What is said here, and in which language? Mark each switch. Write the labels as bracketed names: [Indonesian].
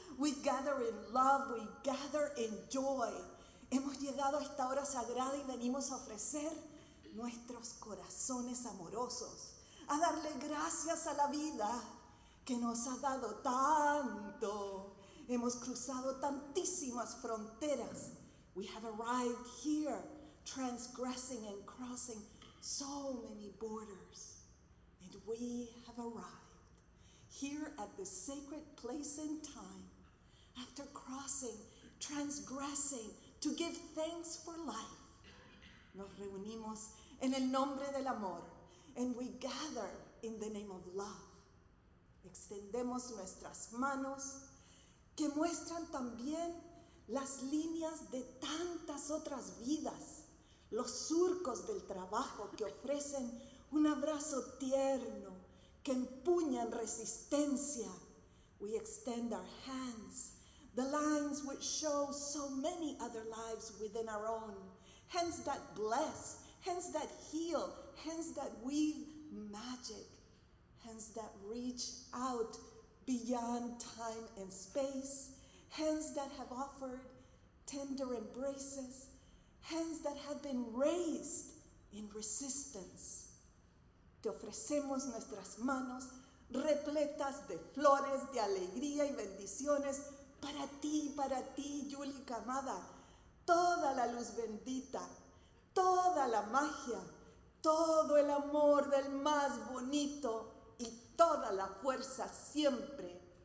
[English] We gather in love. We gather in joy. [Spanish] Hemos llegado a esta hora sagrada y venimos a ofrecer nuestros corazones amorosos. A darle gracias a la vida que nos ha dado tanto. Hemos cruzado tantísimas fronteras. [English] We have arrived here, transgressing and crossing so many borders. And we have arrived here at the sacred place and time, after crossing, transgressing, to give thanks for life. [Spanish] Nos reunimos en el nombre del amor, [English] and we gather in the name of love. [Spanish] Extendemos nuestras manos, que muestran también las líneas de tantas otras vidas, los surcos del trabajo que ofrecen un abrazo tierno, que empuñan resistencia. [English] We extend our hands, the lines which show so many other lives within our own, hands that bless, hands that heal, hands that weave magic, hands that reach out beyond time and space, hands that have offered tender embraces, hands that have been raised in resistance. [Spanish] Te ofrecemos nuestras manos repletas de flores, de alegría y bendiciones para ti, Julica amada. Toda la luz bendita, toda la magia, todo el amor del más bonito y toda la fuerza siempre.